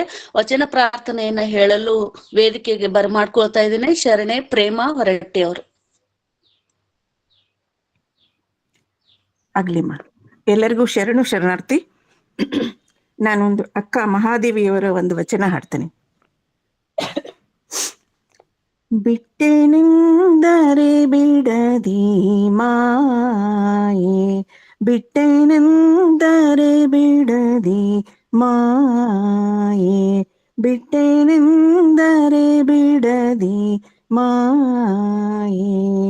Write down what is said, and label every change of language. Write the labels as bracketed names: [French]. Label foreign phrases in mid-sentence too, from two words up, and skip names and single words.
[Kannada] ವಚನ ಪ್ರಾರ್ಥನೆಯನ್ನ ಹೇಳಲು ವೇದಿಕೆಗೆ ಬರಮಾಡ್ಕೊಳ್ತಾ ಇದ್ದೇನೆ ಶರಣೆ ಪ್ರೇಮ ಹೊರಟ್ಟಿ ಅವರು. ಆಗ್ಲಿಮ್ಮ. ಎಲ್ಲರಿಗೂ ಶರಣು ಶರಣಾರ್ಥಿ. ನಾನೊಂದು ಅಕ್ಕ ಮಹಾದೇವಿಯವರ ಒಂದು ವಚನ ಹಾಡ್ತೇನೆ. ಬಿಟ್ಟೆನೆಂದರೆ ಬಿಡದಿ ಮಾಯೆ, ಬಿಟ್ಟೆನೆಂದರೆ ಬಿಡದಿ ಮಾಯೆ, ಬಿಟ್ಟೆನೆಂದರೆ ಬಿಡದಿ ಮಾಯೆ,